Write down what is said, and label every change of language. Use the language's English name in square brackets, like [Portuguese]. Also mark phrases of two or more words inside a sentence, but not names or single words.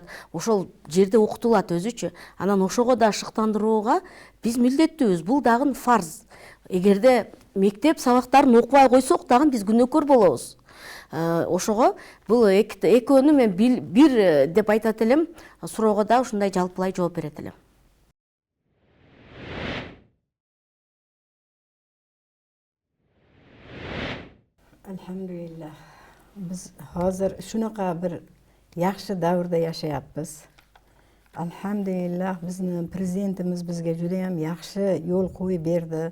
[Kyrgyz] Ошол жерде окутулат өзүчү. Анан ошого да шыктандырууга биз милдеттүүбүз. Бул дагы фарз. Эгерде мектеп сабактарын окубай койсок дагы биз күнөөкөр болобуз. Ошого бул экөөнү мен бир деп айтат элем, суроого да ушундай жалпылай жооп берет элем. [Uzbek] Alhamdulillah. Biz hozir shunaqa bir yaxshi davrda yashayapmiz. Alhamdulillah, bizni prezidentimiz bizga juda ham yaxshi yo'l qo'yib berdi.